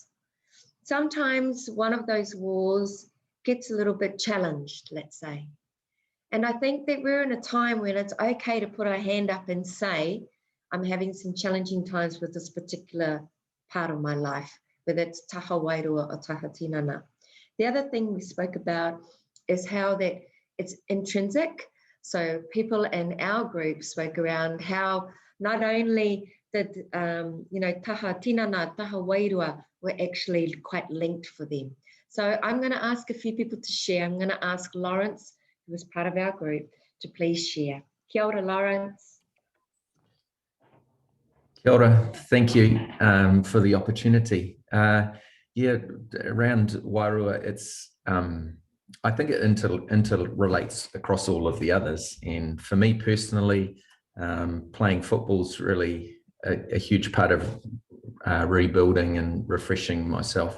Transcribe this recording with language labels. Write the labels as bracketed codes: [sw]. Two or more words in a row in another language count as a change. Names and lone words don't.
[en] Sometimes one of those walls gets a little bit challenged, let's say. And I think that we're in a time when it's okay to put our hand up and say, I'm having some challenging times with this particular part of my life, whether it's [mi] taha wairua [en] or [mi] taha tinana. [en] The other thing we spoke about is how that it's intrinsic. So people in our group spoke around how not only did, [mi] taha tinana, taha wairua [en] were actually quite linked for them. So I'm going to ask a few people to share. I'm going to ask Lawrence, who is part of our group, to please share. [mi] Kia ora, Lawrence. Kia ora. [en] Thank you for the opportunity. Around wairua, it's I think it interrelates across all of the others. And for me personally, playing football is really a huge part of rebuilding and refreshing myself.